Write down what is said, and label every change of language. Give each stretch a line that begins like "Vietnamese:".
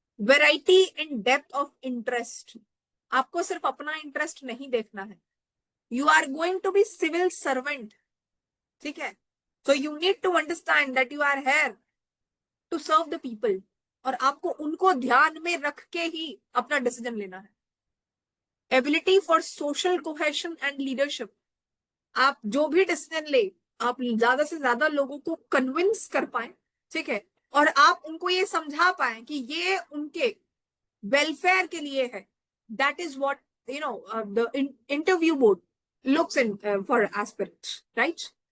English: Variety and depth of interest.
Hindi: आपको सिर्फ अपना इंटरेस्ट नहीं देखना है.
English: You are going to be civil servant. ठीक है. So you need to understand that you are here to serve the people,
Hindi: और आपको उनको ध्यान में रख के ही अपना डिसीजन लेना है.
English: Ability for social cohesion and leadership.
Hindi: आप जो भी डिसीजन ले, आप ज्यादा से ज्यादा लोगों को कन्विंस कर पाए, ठीक है, और आप उनको ये समझा पाए कि ये उनके वेलफेयर के लिए है.
English: That is what the interview board looks in for aspirants, right?